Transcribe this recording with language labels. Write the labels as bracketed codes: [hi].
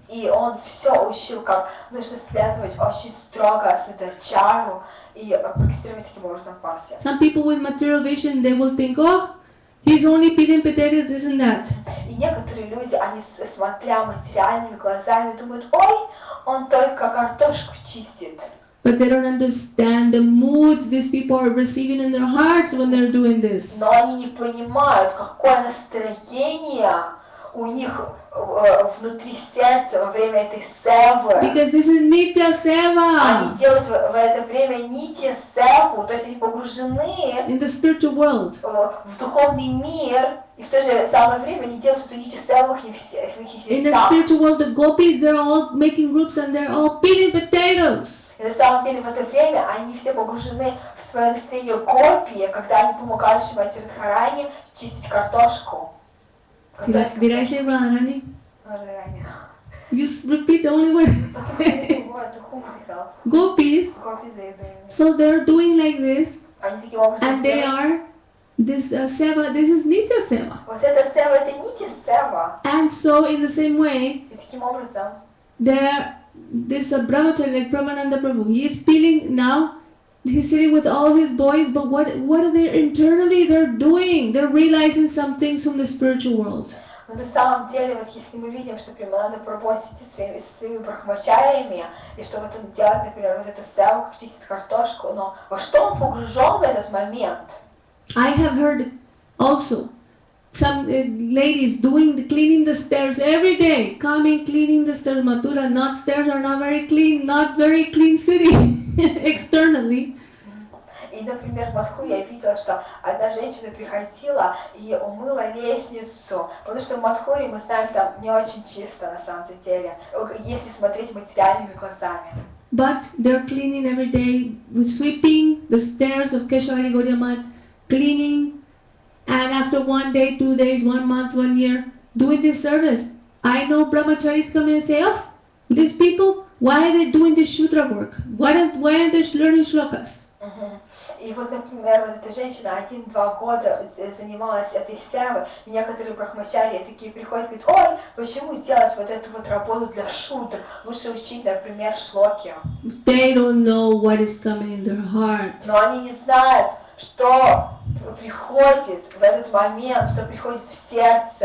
[ru] И он все учил, как нужно следовать очень строго садачару и прогрессировать таким образом в факте. [en] Some people with material vision, they will think, oh, he's only peeling potatoes, this and that. [ru] И некоторые люди, они, смотря материальными глазами, думают, ой, он только картошку чистит. [en] But they don't understand the moods these people are receiving in their hearts when they're doing this. [ru] Но они не понимают, какое настроение у них внутри сердца во время этой севы. [en] Because this is Nitya Seva [ru] Они делают в это время нитья севу, то есть они погружены [en] in the spiritual world. [ru] в духовный мир, и в то же самое время они делают эту нитью севу в их [en] In the [ru] местах. [en] spiritual world, the gopis, they're all making groups and they're all peeling potatoes. [ru] И на самом деле в это время они все погружены в свое настроение гопи, когда они помогают Шримати Радхарани чистить картошку. [en] Did I say Radharani? [ru] Радхарани. [en] You repeat the only word. Gopis. So they're doing like this, [ru] Они таким образом [en] and they [ru] делают. [en] are this seva. This is Nitya Seva. [ru] Вот это сева, это нитья сева. [en] And so in the same way, [ru] И таким образом [en] this brahmachari like Brahmananda Prabhu, he is feeling now. He's sitting with all his boys, but what are they internally? They're doing. They're realizing some things from the spiritual world. [ru] Но на самом деле, вот если мы видим, что Примананда Прабhu сидит со своими брахмачариями, и что вот он делает, например, вот эту севу, как чистит картошку, но во что он погружен в этот момент? [en] I have heard also some ladies cleaning the stairs every day, coming cleaning the stairs. Mathura, stairs are not very clean city externally. [ru] И, например, в Мадхуре я видела, что одна женщина приходила и умыла лестницу, потому что в Мадхуре, мы знаем, там не очень чисто на самом деле, если смотреть материальными глазами. [en] But they're cleaning every day, with sweeping the stairs of Keshwari Gaudiya Math, cleaning, and after 1 day, 2 days, 1 month, 1 year, doing this service. I know brahmacharis come in and say, oh, these people, why are they doing this Shudra work? Why aren't they learning shlokas? [ru] И вот, например, вот эта женщина 1-2 года занималась этой севой, и некоторые брахмачари такие приходят и говорят, ой, почему делать вот эту вот работу для шудр? Лучше учить, например, шлоки. [en] They don't know what is coming in their heart. [ru] Но они не знают, что приходит в этот момент, что приходит в сердце в